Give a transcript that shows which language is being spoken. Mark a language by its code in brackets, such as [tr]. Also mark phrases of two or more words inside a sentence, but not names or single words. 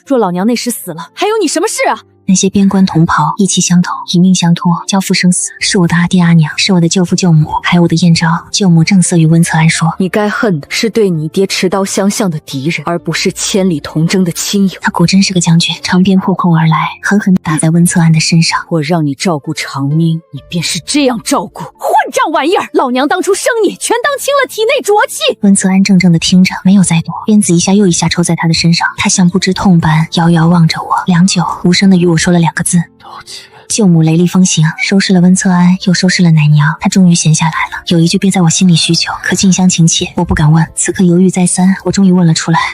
[zh] 若老娘那時死了，還有你什麼事啊？那些邊關同袍，意氣相投，以命相托，交付生死，是我的阿爹阿娘，是我的舅父舅母，還有我的燕昭。舅母正色與溫策安說： 你該恨的是對你爹持刀相向的敵人，而不是千里同征的親友。他果真是個將軍，長鞭破空而來，狠狠打在溫策安的身上。我讓你照顧長英，你便是這樣照顧？混賬玩意兒！老娘當初生你，全當親了體內浊氣。溫策安怔怔地聽着，沒有再躲，鞭子一下又一下抽在他的身上。他像不知痛般，遙遙望着我，良久无聲地與我說了2個字： 道歉。舅母雷厲風行，收拾了溫策安，又收拾了奶娘，她終於閒下來了。有一句憋在我心裡需求，可近鄉情怯，我不敢問。此刻猶豫再三，我終於問了出来：